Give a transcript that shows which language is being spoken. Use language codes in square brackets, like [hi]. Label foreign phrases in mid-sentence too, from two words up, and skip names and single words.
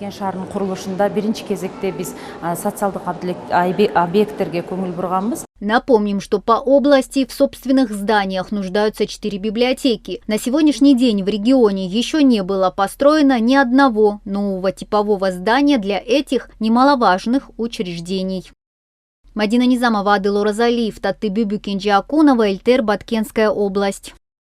[ru] Напомним, что по области в собственных зданиях нуждаются 4 библиотеки. На сегодняшний день в регионе еще не было построено ни одного нового типового здания для этих немаловажных учреждений. Мадина Низамова, Адыл Оразалиев, Таттыбү Бюкенджи Акунова, Эльтер, Баткенская область.